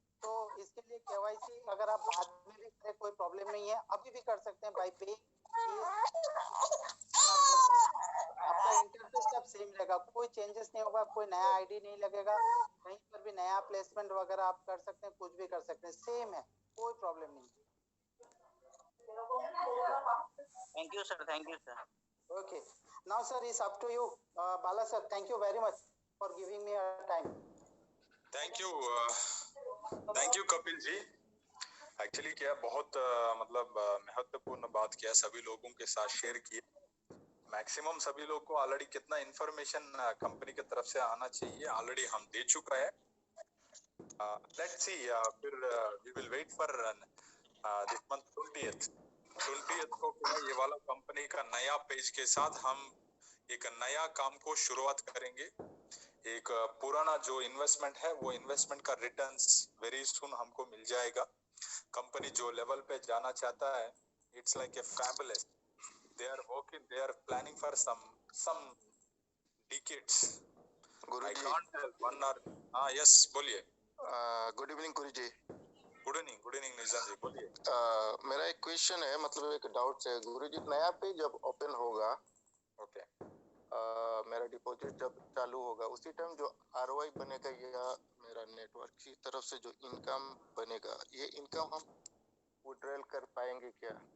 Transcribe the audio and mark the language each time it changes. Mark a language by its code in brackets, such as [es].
[hi] तो इसके लिए केवाईसी अगर आप बाद में भी करें कोई प्रॉब्लम नहीं है, अभी भी कर सकते हैं बाय पे। आपका इंटरफेस सब सेम रहेगा, कोई चेंजेस नहीं होगा, कोई नया आईडी नहीं लगेगा, कहीं पर भी नया प्लेसमेंट वगैरह आप कर सकते हैं, कुछ भी कर सकते हैं, सेम है, कोई प्रॉब्लम नहीं। [en] Thank you sir, thank you sir. Okay, now sir is up to you. Bala sir, thank you very much for giving me a time. Thank you Kapil ji. [hi] Actually क्या बहुत मतलब महत्वपूर्ण बात किया, सभी लोगों के साथ शेयर किए। मैक्सिमम सभी लोग को ऑलरेडी कितना इंफॉर्मेशन कंपनी की तरफ से आना चाहिए ऑलरेडी हम दे चुका है। लेट्स सी, फिर [en] we will wait for this month [hi] 20th को ये वाला कंपनी का नया पेज के साथ हम एक नया काम को शुरुआत करेंगे। एक पुराना जो इन्वेस्टमेंट है वो इन्वेस्टमेंट का रिटर्न्स वेरी सून हमको मिल जाएगा। कंपनी जो लेवल पे जाना चाहता है, [en] It's like a fabulous, they are working, they are planning for some decades. I can't tell one or yes बोलिए। Good evening guru ji. Good evening Nizam ji, बोलिए। [hi] मेरा एक क्वेश्चन है, मतलब एक डाउट है गुरु जी। नया पेज जब ओपन होगा, [en] okay, [hi] मेरा डिपॉजिट जब चालू होगा उसी टाइम जो आरओआई बनेगा या मेरा नेटवर्क की तरफ से जो इनकम बनेगा, ये इनकम हम विड्रॉल कर पाएंगे क्या?